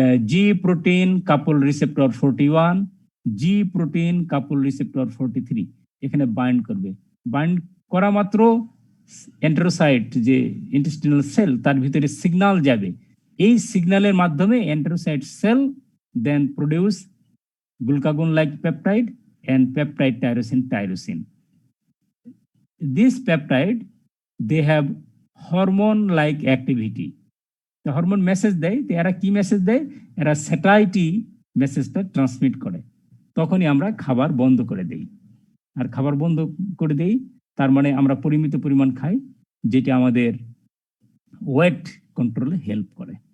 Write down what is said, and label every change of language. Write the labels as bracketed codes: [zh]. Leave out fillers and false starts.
[bn] জি protein কাপল receptor 41, জি protein কাপল receptor 43 এখানে bind করবে। Bind করা মাত্র এন্টেরোসাইট যে ইন্টেস্টিনাল সেল, তার ভিতরে সিগন্যাল যাবে। এই সিগন্যালের মাধ্যমে [en] Enterocyte cell then produce glucagon like peptide and peptide tyrosin. This peptide, they have hormone like activity. The hormone message [bn] দেয়, এরা কি মেসেজ দেয়? এরা স্যাটাইটি মেসেজটা ট্রান্সমিট করে। তখনই আমরা খাবার বন্ধ করে দেই। আর খাবার বন্ধ করে দেই তার মানে আমরা পরিমিত পরিমাণ খাই, যেটা আমাদের ওয়েট কন্ট্রোলে হেল্প করে।